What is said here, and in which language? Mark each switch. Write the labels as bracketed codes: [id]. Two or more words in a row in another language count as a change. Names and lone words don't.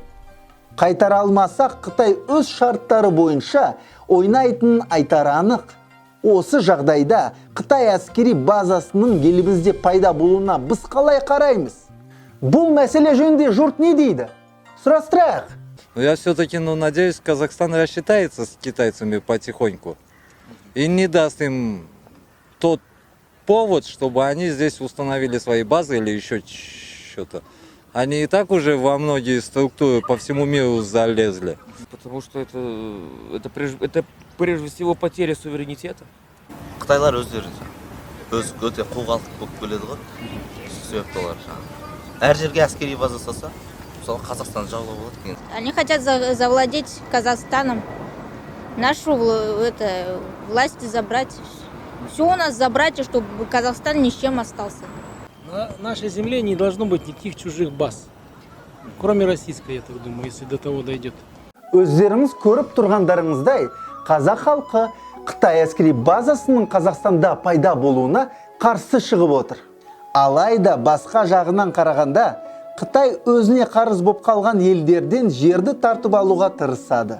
[kk] Қайтара алмасақ, Қытай өз шарттары бойынша ойнайтынын айтары анық. Осы жағдайда Қытай әскери базасының елімізде пайда болуына біз қалай қараймыз? Бұл мәселе жөнінде жұрт не дейді? Сұрастырайық. [ru] Я все-таки, надеюсь, Казахстан рассчитается с китайцами потихоньку и не даст им тот повод, чтобы они здесь установили свои базы или еще что-то. Они и так уже во многие структуры по всему миру залезли. Потому что это прежде всего потеря суверенитета. [kk] Қытайлар өздері өте қоғалық болып келеді ғой. Себепті олар әр жерге әскери база салса, мысалы Қазақстан жаулап болады. [ru] Они хотят завладеть Казахстаном, нашу власть забрать. Все у нас забрать, и чтобы Казахстан ни с чем остался. На нашей земле не должно быть никаких чужих баз, кроме российской, я так думаю, если до того дойдет. [kk] Өздеріңіз көріп тұрғандарыңыздай, қазақ халқы Қытай әскери базасының Қазақстанда пайда болуына қарсы шығып отыр. Алайда басқа жағынан қарағанда, Қытай өзіне қарыз боп қалған елдерден жерді тартып алуға тырысады.